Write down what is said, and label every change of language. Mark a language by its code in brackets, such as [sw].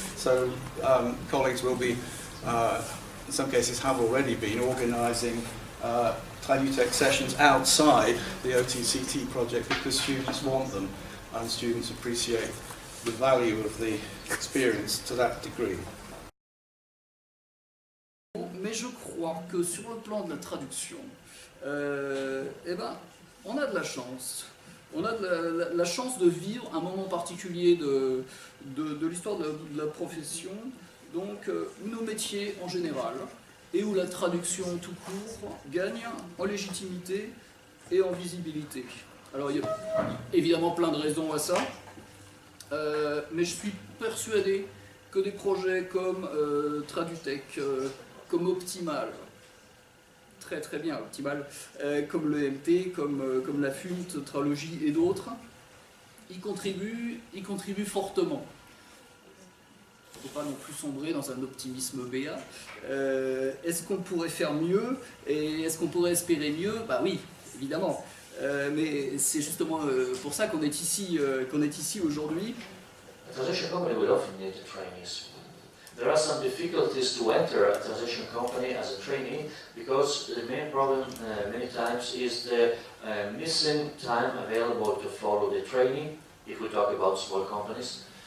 [en] So colleagues will be, in some cases have already been, organising Tradutec sessions outside the OTCT project because students want them and students appreciate the value of the experience to that degree. [fr] Mais je crois que sur le plan de la traduction, on a de la chance. On a la chance de vivre un moment particulier de l'histoire de la profession, donc où nos métiers en général, et où la traduction tout court gagne en légitimité et en visibilité. Alors, il y a évidemment plein de raisons à ça, mais je suis persuadé que des projets comme Tradutech, comme Optimal, très très bien Optimal, comme le MT, comme la FUNT, Tralogie et d'autres, y contribuent fortement. Il ne faut pas non plus sombrer dans un optimisme béat. Est-ce qu'on pourrait faire mieux et est-ce qu'on pourrait espérer mieux? Bah oui, évidemment. Mais c'est justement pour ça qu'on est ici aujourd'hui. [en] A transition company will often need trainees. There are some difficulties to enter a transition company as a trainee because the main problem many times is the missing time available to follow the training, if we talk about small companies.